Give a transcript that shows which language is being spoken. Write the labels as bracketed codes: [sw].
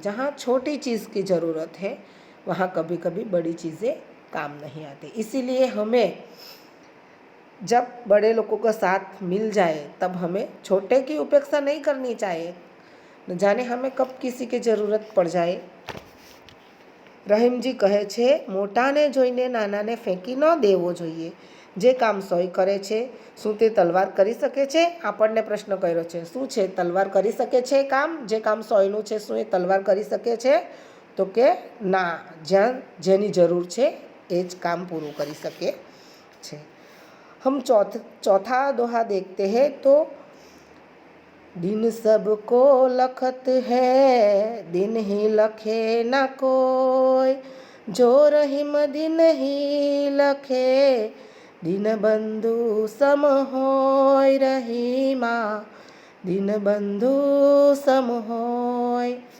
[hi] जहाँ छोटी चीज़ की ज़रूरत है वहाँ कभी कभी बड़ी चीज़ें काम नहीं आती। इसीलिए हमें जब बड़े लोगों का साथ मिल जाए तब हमें छोटे की उपेक्षा नहीं करनी चाहिए, न जाने हमें कब किसी की ज़रूरत पड़ जाए। [gu] રહીમજી કહે છે મોટાને જોઈને નાનાને ફેંકી ન દેવો જોઈએ। જે કામ સોય કરે છે શું તે તલવાર કરી શકે છે? આપણને પ્રશ્ન કર્યો છે, શું છે તલવાર કરી શકે છે કામ? જે કામ સોયનું છે શું એ તલવાર કરી શકે છે? તો કે ના, જ્યાં જેની જરૂર છે એ જ કામ પૂરું કરી શકે છે। [hi] हम चौथा दोहा देखते हैं। तो दिन सबको लखत है दिन ही लखे न कोई, जो रहीम दिन ही लखे दिन बंधु सम होय, रहीमा दिन बंधु सम होय।